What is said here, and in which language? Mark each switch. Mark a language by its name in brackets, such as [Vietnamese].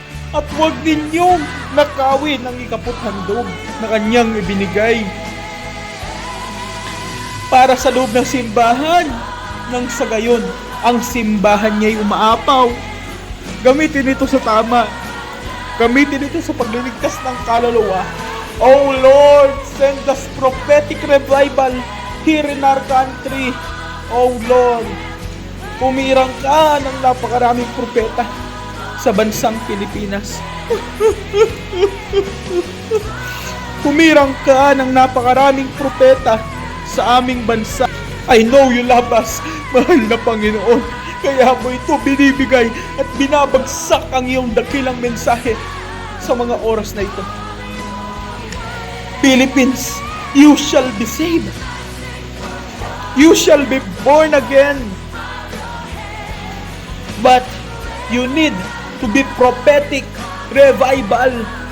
[Filipino] At huwag ninyong nakawin ang ikaputhandog na kanyang ibinigay para sa loob ng simbahan. Nang sa gayon, ang simbahan niya'y umaapaw. Gamitin ito sa tama. Gamitin ito sa pagliligtas ng kaluluwa. [English] Oh Lord, send us prophetic revival here in our country. [Filipino] Oh Lord, pumirang ka ng napakaraming propeta sa bansang Pilipinas. Pumirang ka ng napakaraming propeta sa aming bansa. [English] I know you love us, [Filipino] mahal na Panginoon. Kaya mo ito binibigay at binabagsak ang iyong dakilang mensahe sa mga oras na ito. [English] Philippines, you shall be saved. You shall be born again. But you need to be prophetic revival.